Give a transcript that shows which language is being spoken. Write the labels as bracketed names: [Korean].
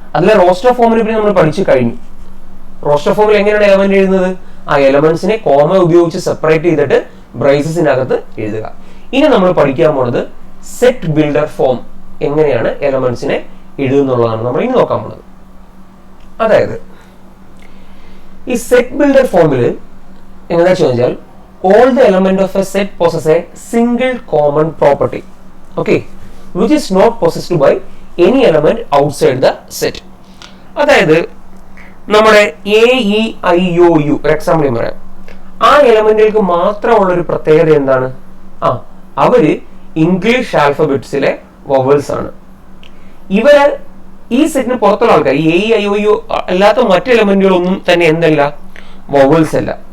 [Malayalam] അതിലെ റോസ്റ്റർ ഫോമിനെ പറ്റി നമ്മൾ പഠിച്ചു കഴിഞ്ഞു. റോസ്റ്റർ ഫോമിൽ എങ്ങനെയാണ് എലമെന്റ് എഴുതുന്നത്, എലമെന്റ്സിനെ കോമ ഉപയോഗിച്ച് സെപ്പറേറ്റ് ചെയ്തിട്ട് ബ്രേസസിനകത്ത് എഴുതുക. ഇനി നമ്മൾ പഠിക്കാൻ പോണത് സെറ്റ് ബിൽഡർ ഫോം, എങ്ങനെയാണ് എലമെന്റ്സിനെ എഴുതുന്നുള്ളതാണ് നമ്മൾ ഇനി നോക്കാൻ പോണത്. അതായത് ഈ സെറ്റ് ബിൽഡർ ഫോമിൽ എങ്ങനെയാ ചോദിച്ചാൽ, [English] all the element of a set possess a single common property, okay, which is not possessed by any element outside the set. [Malayalam] അതായത് നമ്മുടെ AEIOU എക്സാമ്പിൾ പറയാം. ആ എലമെന്റുകൾക്ക് മാത്രമുള്ള ഒരു പ്രത്യേകത എന്താണ്, അവര് ഇംഗ്ലീഷ് ആൽഫബറ്റ്സിലെ വവൽസ് ആണ്. ഇവര് ഈ സെറ്റിന് പുറത്തുള്ള ആൾക്കാർ, ഈ AEIOU അല്ലാത്ത മറ്റു എലമെന്റുകളൊന്നും തന്നെ എന്തല്ല, വവൽസ് അല്ല.